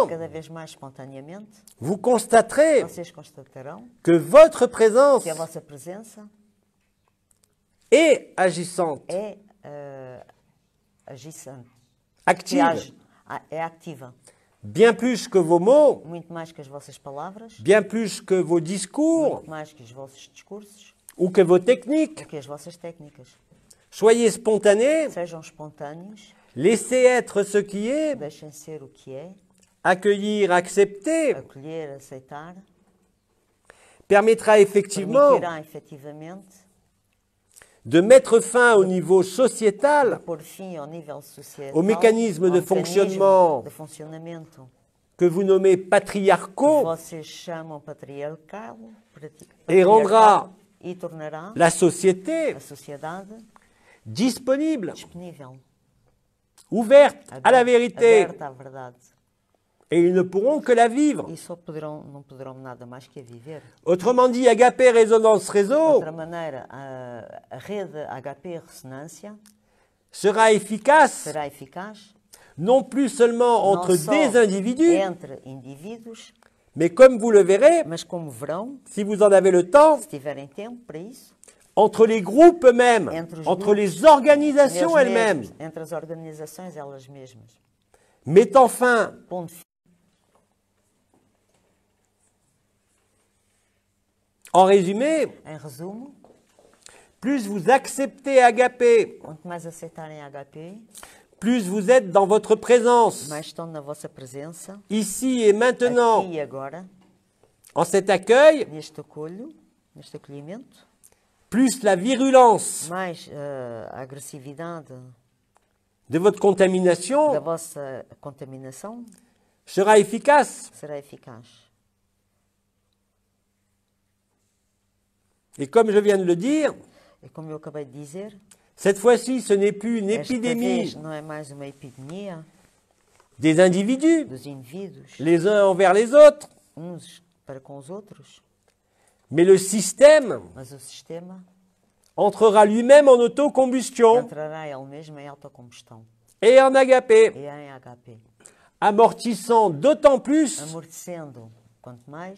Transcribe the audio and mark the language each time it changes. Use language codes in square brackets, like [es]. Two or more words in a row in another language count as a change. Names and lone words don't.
[pt] cada vez mais espontaneamente, [fr] vous constaterez [pt] vocês constatarão [fr] que votre présence [pt] que a vossa presença [fr] est agissante, [pt] é agissante, que [fr] active, [pt] age, é ativa, [fr] bien plus que vos mots, [pt] muito mais que as vossas palavras, [fr] bien plus que vos discours [pt] muito mais que os vossos discursos, [fr] ou que vos techniques. [pt] ou que as vossas técnicas. [fr] Soyez spontanés, [pt] Sejam espontâneos, [fr] laissez être ce qui est, [pt] deixem ser o que é, [fr] accueillir, accepter, [pt] acolher, aceitar, [fr] permettra effectivement [pt] permitirá efetivamente [fr] de mettre fin au niveau sociétal, [pt] pôr fim ao nível social, [fr] au mécanisme de fonctionnement [pt] de funcionamento [fr] que vous nommez [pt] que [fr] patriarcaux [pt] vocês chamam patriarcal, [fr] et rendra [pt] e tornará [fr] la société [pt] a sociedade [fr] disponible, [pt] disponível, [fr] ouverte à la vérité, [pt] aberta à verdade. [fr] et ils ne pourront que la vivre. [pt] E só não poderão nada mais que a viver. [fr] Autrement dit, Agapé Résonance [pt] De [fr] Réseau [pt] outra maneira, a rede HP Ressonância [fr] sera efficace [pt] será eficaz [fr] non plus seulement [pt] não entre só [fr] des individus, [pt] entre indivíduos, [fr] Mais comme vous le verrez, [pt] Mas como verão, [fr] si vous en avez le temps, [pt] se tiverem tempo para isso, [fr] entre les groupes eux-mêmes, [pt] Entre os entre grupos, [fr] les organisations [pt] neles [fr] elles-mêmes, [pt] mesmos, entre as organizações elas mesmas, [fr] mettant fin [pt] pondo fim. [fr] en résumé, [pt] Em resumo, [fr] plus vous acceptez Agapé, [pt] quanto mais aceitarem a HP, [fr] plus vous êtes dans votre présence, [pt] mais estão na vossa presença, [fr] ici et maintenant, [pt] aqui e agora, [fr] en cet accueil, [pt] neste acolho, neste acolhimento, [fr] plus la virulence [pt] mais a agressividade [fr] de votre [pt] da [fr] contamination [pt] vossa contaminação [fr] sera efficace. [pt] será eficaz. [fr] Et comme je viens de le dire, [pt] E como eu acabei de dizer, [fr] cette fois-ci, ce n'est plus une [pt] esta [fr] épidémie [pt] vez não é mais uma epidemia [fr] des individus, [pt] dos indivíduos, [fr] les uns envers les autres, [pt] uns para com os outros, [fr] mais le système [pt] mas o sistema [fr] entrera lui-même en autocombustion [pt] entrará ele mesmo em autocombustão [fr] et en agapé, [pt] e em HP, [fr] amortissant d'autant plus [pt] amortecendo quanto mais